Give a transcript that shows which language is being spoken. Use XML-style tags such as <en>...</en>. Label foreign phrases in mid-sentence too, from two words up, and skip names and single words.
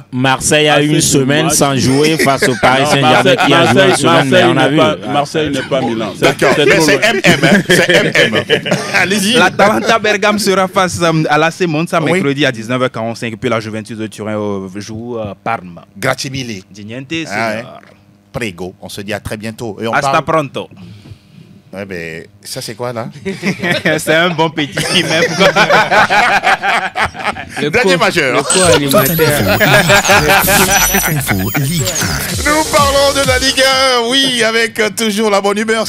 <fr>Marseille a une semaine sans jouer face au Paris Saint-Germain qui a joué une semaine, mais on a vu. Marseille n'est pas Milan. D'accord, mais c'est MM. C'est MM. Allez-y. L'Atalanta Bergame sera face à l'AC Monza mercredi à 19h45. Puis la Juventus de Turin joue Parme.</fr> <it>Grazie mille. Di niente, signor. Prego.</it> <fr>On se dit à très bientôt.</fr> <es>Hasta pronto.</es> <fr>Ouais, ben, ça c'est quoi là? C'est un bon petit qui m'aime. Dernier majeur. Nous parlons de la Ligue 1, oui, avec toujours la bonne humeur.</fr>